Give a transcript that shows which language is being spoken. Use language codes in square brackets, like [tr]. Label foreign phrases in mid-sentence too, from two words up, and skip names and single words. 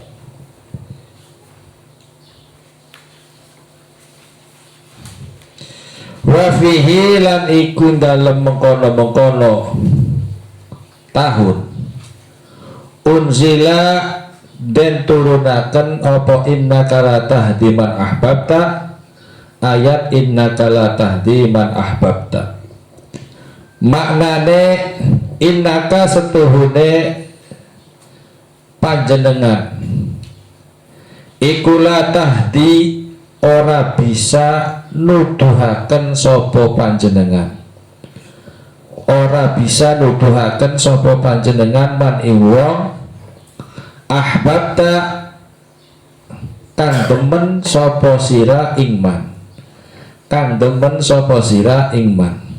[ar] وفيه [jv] lan iku dalem mengkono-mengkono tahun unzila den turunaken apa [ar] إنك لا تهدي من أحببت, [jv] ayat [ar] إنك لا تهدي من أحببت. [jv] Maknane innaka setuhune panjenengan iku [ar] لا تهدي [jv] ora bisa nuduhaken sapa panjenengan, ora bisa nuduhaken sapa panjenengan man ing wong ahbabta kang demen sapa sira ingman, kang demen sapa sira ingman.